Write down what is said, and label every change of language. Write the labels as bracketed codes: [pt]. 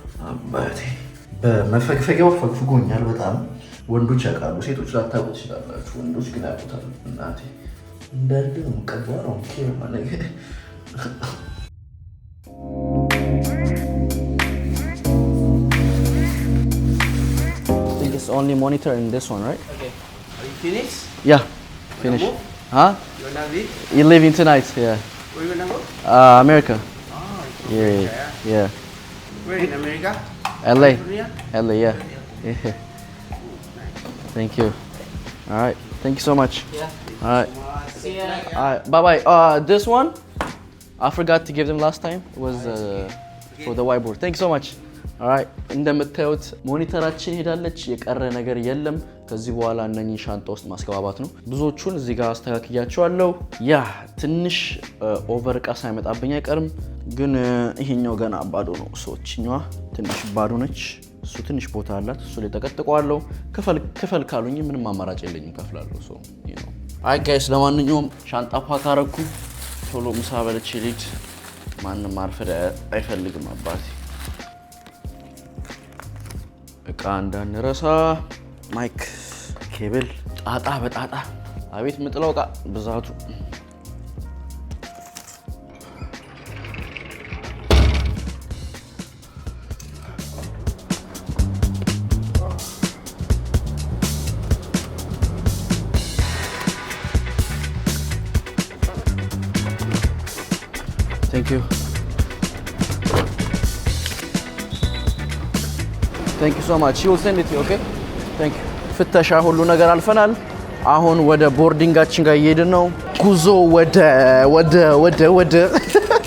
[am] አባቴ በመፈግፈጊያው ፈግፍጎኛል በጣም። ወንዶች ያውቃሉ፣ ሴቶች ላታውቁ ትችላላችሁ። ወንዶች ግን ያውቁታል። እናቴ እንዳለ ነው ቀባራው ኬማ ነገር [en] only monitor in this one, right? Okay. Are you finished? Yeah, finish. Huh? You're gonna leave? You're leaving tonight, yeah. Where you gonna go? America. Oh, Yeah. Where in America? LA. California? LA, yeah. Thank you. All right. Thank you so much. Yeah. All right. See ya. All right. Bye-bye. This one, I forgot to give them last time. It was for the whiteboard. Thank you so much. [am] alright እንደምታዩት ሞኒተራችን ሄዳለች። የቀረ ነገር የለም። ከዚህ በኋላ እነኚህ ሻንጣ ውስጥ ማስገባባት ነው። ብዙዎቹን እዚህ ጋር አስተካክያቸዋለሁ። ያ ትንሽ ኦቨር እቃ ሳይመጣብኝ አይቀርም። ግን ይሄኛው ገና ባዶ ነው። ሶችኛዋ ትንሽ ባዶ ነች። እሱ ትንሽ ቦታ አላት። እሱ ላይ ተቀጥቀዋለሁ። ክፈል ካሉኝ ምንም አማራጭ የለኝም፣ ከፍላለሁ። ሶ [en] you know [am] አይ ጋይስ ለማንኛውም ሻንጣ ፓክ አረኩ። ቶሎ ምሳ በልቼ ልሂድ። ማንንም ማርፈድ አይፈልግም አባቴ። እቃ እንዳንረሳ። ማይክ፣ ኬብል፣ ጣጣ በጣጣ አቤት ምጥለው እቃ ብዛቱ። [en] Thank you. Thank you so much. She will send it to you, okay? Thank you. [am] ፍተሻ ሁሉ ነገር አልፈናል። አሁን ወደ ቦርዲንጋችን ጋር እየሄድን ነው። ጉዞ ወደ